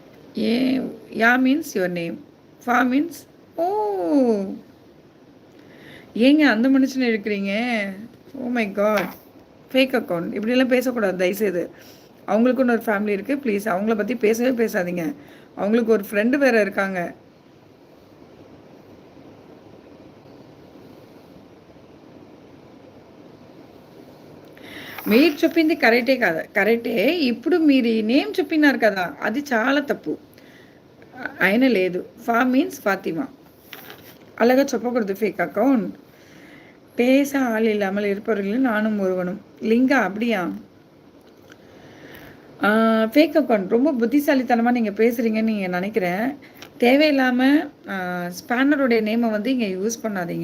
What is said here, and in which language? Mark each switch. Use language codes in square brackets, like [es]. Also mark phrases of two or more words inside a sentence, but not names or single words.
[en] A Ya means your name. Fa means O! [ta] ஏங்க அந்த மனுஷன இழுக்கிறீங்க? [en] Oh my God! Fake account. [ta] இப்படியெல்லாம் பேசக்கூடாது தயவுசெய்து. அவங்களுக்குன்னு ஒரு ஃபேமிலி இருக்குது. ப்ளீஸ் அவங்கள பற்றி பேசவே பேசாதீங்க. அவங்களுக்கு ஒரு ஃப்ரெண்டு வேறு இருக்காங்க. [te] మీరు చెప్పింది కరెక్టే కదా, కరెక్టే. ఇప్పుడు మీరు నేమ్ చెప్పినారు కదా, అది చాలా తప్పు. ఆయన లేదు. [en] Fa means Fatima. [te] అలాగా చెప్పకూడదు [en] fake account. [ta] பேச ஆள் இல்லாமல் இருப்பவர்களில் நானும் ஒருவனும். லிங்கா அப்படியா? [en] fake account [ta] ரொம்ப புத்திசாலித்தனமாக நீங்கள் பேசுகிறீங்கன்னு நீங்கள் நினைக்கிறேன். தேவையில்லாமல் ஸ்பேனருடைய நேமை வந்து இங்கே யூஸ் பண்ணாதீங்க.